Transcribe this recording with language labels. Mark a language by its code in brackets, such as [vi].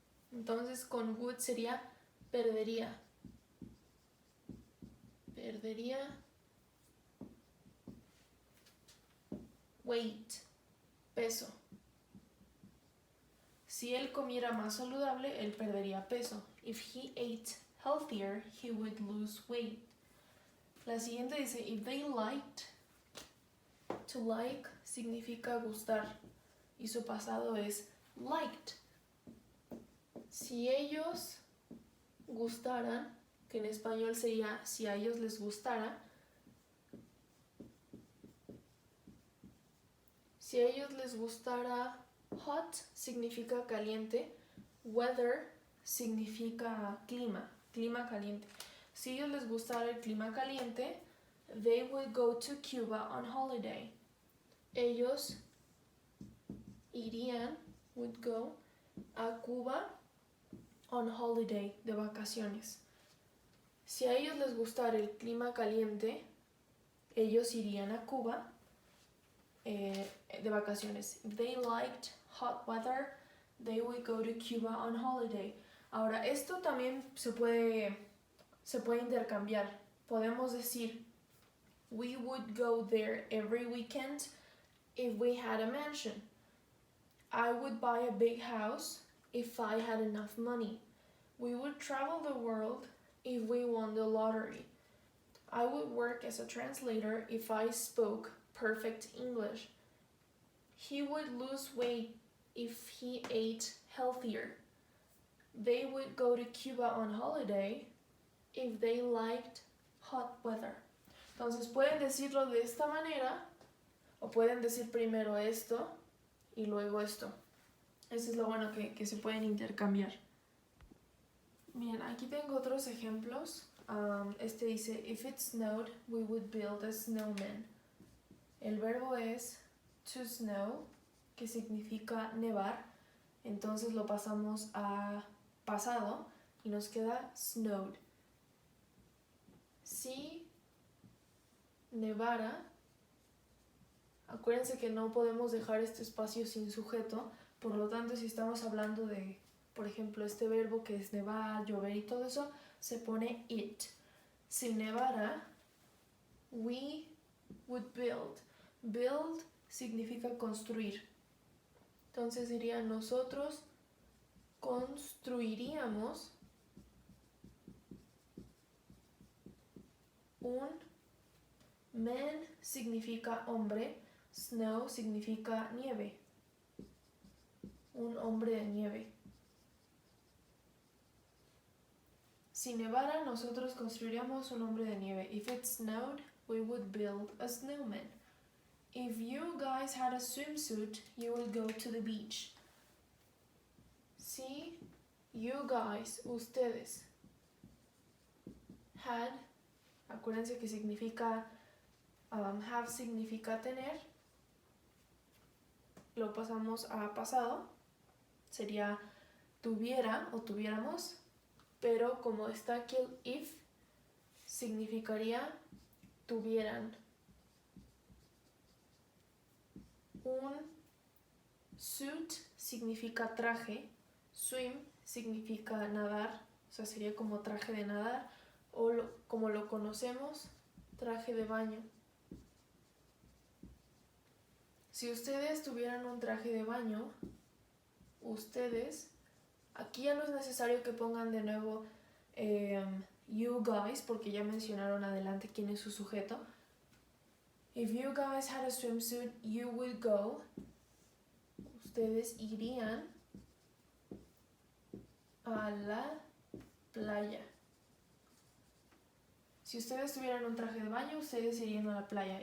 [es] Entonces con would sería perdería. Perdería weight, peso. Si él comiera más saludable, él perdería peso. [en] If he ate healthier, he would lose weight. [es] La siguiente dice, [en] if they liked. [es] To like significa gustar y su pasado es liked. Si ellos gustaran, que en español sería si a ellos les gustara. Si a ellos les gustara, hot significa caliente, weather significa clima, clima caliente. Si a ellos les gustara el clima caliente, [en] they would go to Cuba on holiday. [es] Ellos irían, [en] would go, [es] a Cuba [en] on holiday, [es] de vacaciones. Si a ellos les gustara el clima caliente, ellos irían a Cuba de vacaciones. [en] If they liked hot weather, they would go to Cuba on holiday. [es] Ahora, esto también se puede intercambiar. Podemos decir, [en] we would go there every weekend if we had a mansion. I would buy a big house if I had enough money. We would travel the world if we won the lottery. I would work as a translator if I spoke perfect English. He would lose weight if he ate healthier. They would go to Cuba on holiday if they liked hot weather. [es] Entonces pueden decirlo de esta manera o pueden decir primero esto y luego esto. Eso es lo bueno que se pueden intercambiar. Bien, aquí tengo otros ejemplos. Este dice, [en] if it snowed, we would build a snowman. [es] El verbo es to snow, que significa nevar. Entonces lo pasamos a pasado y nos queda snowed. Si nevara, acuérdense que no podemos dejar este espacio sin sujeto, por lo tanto si estamos hablando de, por ejemplo, este verbo que es nevar, llover y todo eso, se pone it. Si nevara, [en] we would build. [es] Build significa construir. Entonces diría, nosotros construiríamos un man significa hombre, Snow significa nieve. Un hombre de nieve. Si nevara, nosotros construiríamos un hombre de nieve. [en] If it snowed, we would build a snowman. If you guys had a swimsuit, you would go to the beach. [es] Si you guys, ustedes, had, acuérdense que significa, have significa tener, lo pasamos a pasado, sería tuviera o tuviéramos, pero como está aquí el if, significaría tuvieran. Un suit significa traje, swim significa nadar, o sea, sería como traje de nadar, o como lo conocemos, traje de baño. Si ustedes tuvieran un traje de baño, ustedes, aquí ya no es necesario que pongan de nuevo you guys, porque ya mencionaron adelante quién es su sujeto. [en] If you guys had a swimsuit, you would go. [es] Ustedes irían a la playa. Si ustedes tuvieran un traje de baño, ustedes irían a la playa.